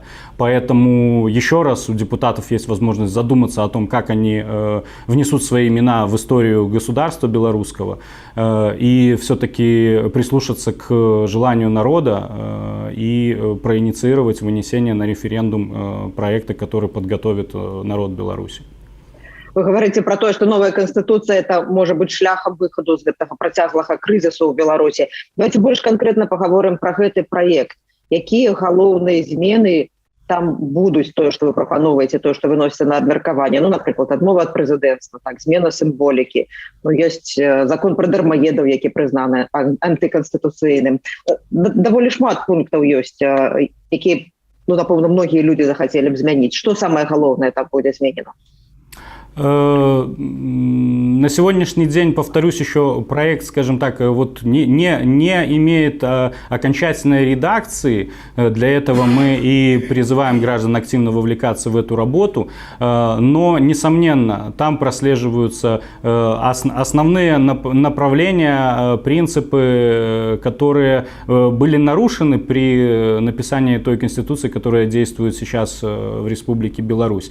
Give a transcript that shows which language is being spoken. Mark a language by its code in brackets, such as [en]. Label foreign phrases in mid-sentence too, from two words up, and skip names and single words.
[ru] Поэтому еще раз у депутатов есть возможность задуматься о том, как они внесут свои имена в историю государства белорусского, и все-таки прислушаться к желанию народа и проинициировать вынесение на референдум проекта, который подготовит народ Беларуси. Вы говорите про то, что новая Конституция это может быть [be] шляхом выходу [ru] из этого протяглого кризиса в Беларуси. Давайте больше конкретно поговорим про этот проект. Какие головные измены там [be] будуць тое, што вы прапаноўваеце, тое, што выносіцца на абмеркаванне, ну, напрыклад, адмова ад прэзідэнцтва, так, змена сімволікі, ну, ёсць закон пра дармаедаў, які прызнаны антыканстытуцыйным. Даволі шмат пунктаў ёсць, якія, ну, напэўна, многія людзі захацелі б змяніць. Што самае галоўнае там будзе зменена? [ru] На сегодняшний день, повторюсь, еще проект, скажем так, вот не имеет окончательной редакции. Для этого мы и призываем граждан активно вовлекаться в эту работу. Но, несомненно, там прослеживаются основные направления, принципы, которые были нарушены при написании той конституции, которая действует сейчас в Республике Беларусь.